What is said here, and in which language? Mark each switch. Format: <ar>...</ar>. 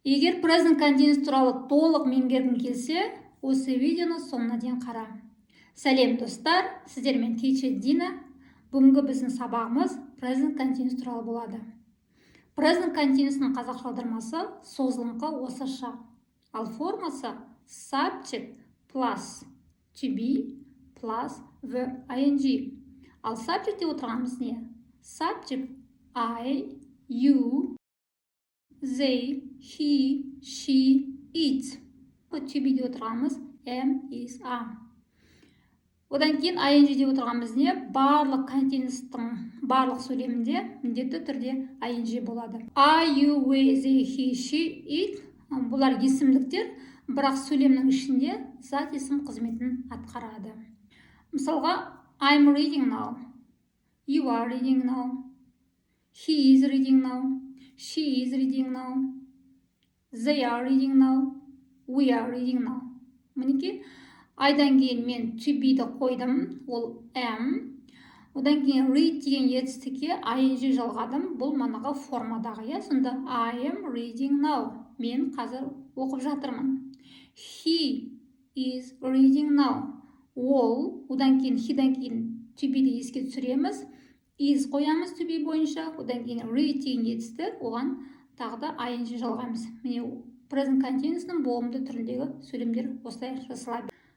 <kk>Егер present continuous туралы толық меңгергің келсе, осы видеоны соңына дейін қара. Сәлем достар, сіздермен teacher Дина. Бүгінгі біздің сабағымыз present continuous туралы болады. Present continuous'ның қазақша аудармасы созылыңқы осыша. Ал формасы</kk> <en>subject plus to be plus verb ing.</en> <kk>Ал subject деп отырғанымыз не?</kk> <en>Subject I, you, they, he, she, it. To be</en> <kk>деп отырғанымыз</kk> <en>am, is, are.</en> <kk>Одан кейін ing деп отырғанымыз не? Барлық континуустың барлық сөйлемінде міндетті түрде ing болады.</kk> <en>I, you, we, they, he, she, it.</en> <kk>Бұлар есімдіктер, бірақ сөйлемнің ішінде зат есім қызметін атқарады. Мысалға,</kk> <en>I'm reading now. You are reading now. He is reading now. She is reading now. They are reading now. We are reading now.</en> <kk>Мінекей, айдан кейін мен to be-ді қойдым, ол am. Одан кейін read деген етістікке ing жалғадым, бұл манаға формадағы. Сонда</kk> <en>I am reading now.</en> <kk>Мен қазір оқып жатырмын.</kk> <en>He is reading now.</en> <kk>Ол, одан кейін he-дан кейін to be-ді еске түсіреміз. Is қоямыз to be бойынша, одан кейін read деген етістік, оған тағы да ing жалғаймыз. Міне present continuous'ның болымды түріндегі сөйлемдер осылай жасалады.</kk>